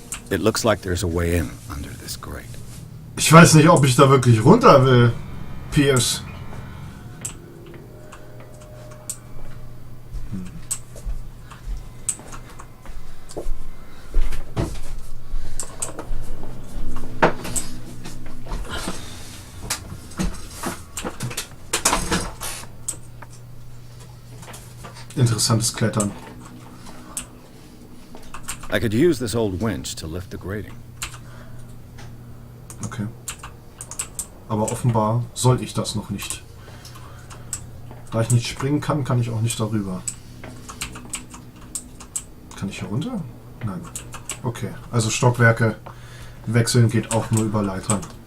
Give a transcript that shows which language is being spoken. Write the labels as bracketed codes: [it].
[en] It looks like there's a way in under this grate. [de] Ich weiß nicht, ob ich da wirklich runter will, Pierce. Interessantes Klettern. [en] I could use this old winch to lift the grating. Okay. [de] Aber offenbar soll ich das noch nicht. Da ich nicht springen kann, kann ich auch nicht darüber. Kann ich hier runter? Nein. Okay, also Stockwerke wechseln geht auch nur über Leitern.